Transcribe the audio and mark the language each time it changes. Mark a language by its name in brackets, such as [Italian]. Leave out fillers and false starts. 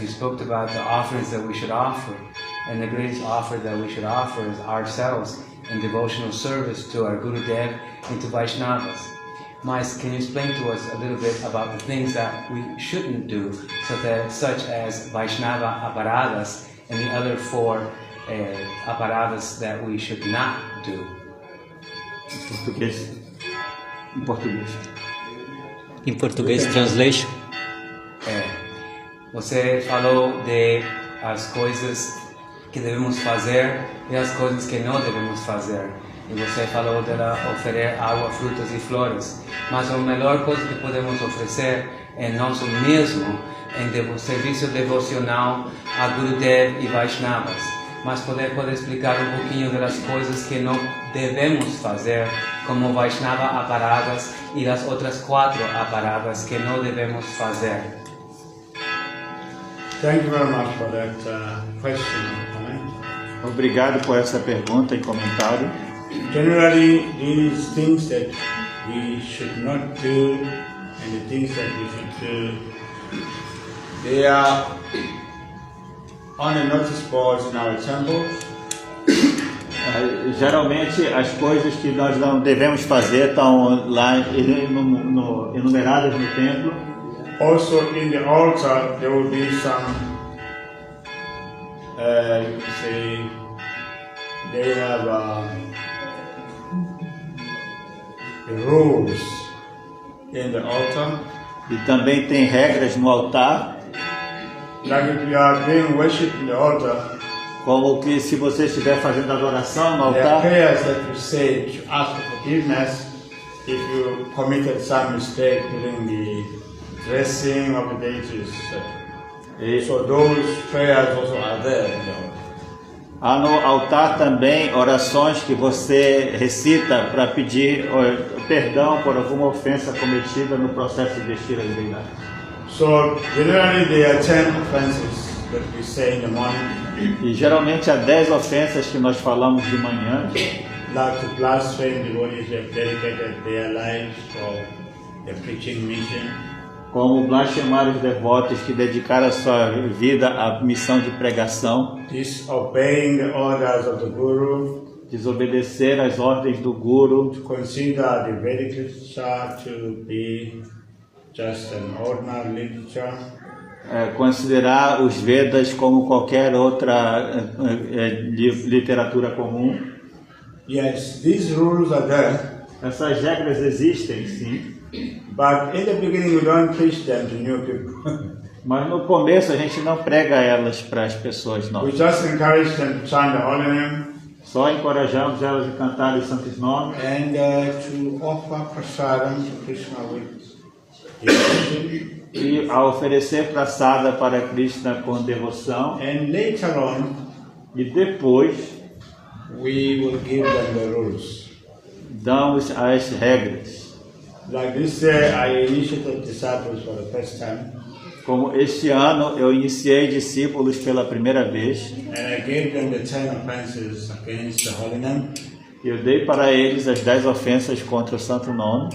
[English] You spoke about the offerings that we should offer, and the greatest offer that we should offer is ourselves in devotional service to our Guru Dev and to Vaishnavas. [Portuguese] Mas, [English] can you explain to us a little bit about the things that we shouldn't do, such as Vaishnava aparadas and the other 4 aparadas that we should not do? [Portuguese] Em português. Em português, [English] translation. [Portuguese] Você falou de as coisas que devemos fazer e as coisas que não devemos fazer. E você falou de oferecer água, frutas e flores. Mas a melhor coisa que podemos oferecer é nosso mesmo em serviço devocional a Gurudev e Vaishnavas. Mas pode explicar um pouquinho das coisas que não devemos fazer, como Vaishnava aparadas e as outras 4 aparadas que não devemos fazer. [English] Thank you very much for that question. [Portuguese] Obrigado por essa pergunta e comentário. [English] Generally, these things that we should not do and the things that we should do, they are on the notice boards in our temples. [Portuguese] Geralmente as coisas que nós não devemos fazer estão lá enumeradas no templo. [English] Also in the altar there will be some you can say they have the rules in the altar. [Portuguese] E também tem regras no altar, [English] Like if you are doing worship in the altar, [Portuguese] como que se você estiver fazendo adoração no [English] there are [Portuguese] altar, [English] prayers that you say to ask for forgiveness if you committed some mistake during the dressing of the deities. [Portuguese] e [English] So those prayers also are there in the altar. [Portuguese] há no altar também orações que você recita para pedir perdão por alguma ofensa cometida no processo de vestir a divindade. [English] So generally there are 10 offenses that we say in the morning, [Portuguese] E geralmente há 10 ofensas que nós falamos de manhã, [English] like to blaspheme devotees who have dedicated their lives for the preaching mission, [Portuguese] como blasfemar os devotos que dedicaram a sua vida à missão de pregação, [English] disobeying the orders of the Guru, [Portuguese] desobedecer às ordens do Guru, [English] to consider the Vedic literature to be just an ordinary literature, [Portuguese] considerar os Vedas como qualquer outra literatura comum. [English] Yes, these rules are there, [Portuguese] Essas regras existem, sim, [English] but in the beginning we don't preach them to new people. [Portuguese] mas no começo a gente não prega elas para as pessoas [English] We [Portuguese] novas. [English] just encourage them to chant the holy name [Portuguese] Só encorajamos elas a cantar os santos nomes [English] and to offer prasadam to Krishna with devotion. [Portuguese] e a oferecer praçada para Krishna com devoção. [English] And later on, [Portuguese] E depois [English] we will give them the rules. [Portuguese] damos as regras. [English] Like this year, I initiated disciples for the first time, [Portuguese] Como este ano eu iniciei discípulos pela primeira vez, [English] and I gave them the 10 offenses against the holy name. [Portuguese] eu dei para eles as 10 ofensas contra o santo nome.